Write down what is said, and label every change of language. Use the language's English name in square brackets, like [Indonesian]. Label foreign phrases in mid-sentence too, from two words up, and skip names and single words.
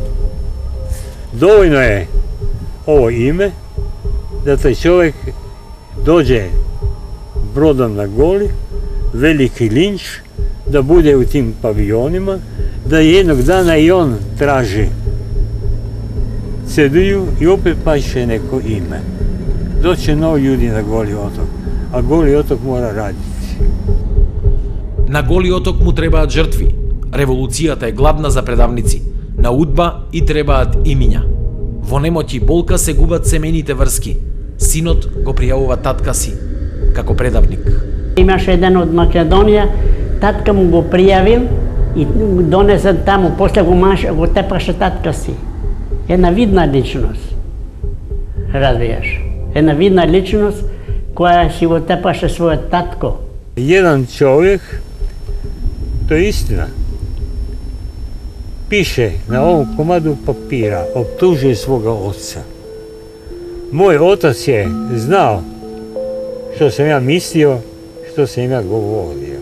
[Croatian] Dovoljno je ovo ime da taj čovjek dođe brodom na Goli, veliki linč, da bude u tim pavionima, da jednog dana i on traži cedulju i opet paše neko ime. Doće novi ljudi na Goli otok, a Goli otok mora raditi. [Macedonian] На Голи оток му требаат жртви. Револуцијата е гладна за предавници. На удба и требаат имиња. Во немоќ и болка се губат семејните врски. Синот го пријавува татка си, како предавник. Имаше еден од Македонија, татка му го пријавил и донесе таму, после го тепаше татка си. Една видна личност, разбираш. Една видна личност која си го тепаше својот татко. [Croatian] Jedan čovjek, to je istina, piše na ovom komadu papira, optužuje svoga oca. Moj otac je znao što sam ja mislio, što sam ja govorio.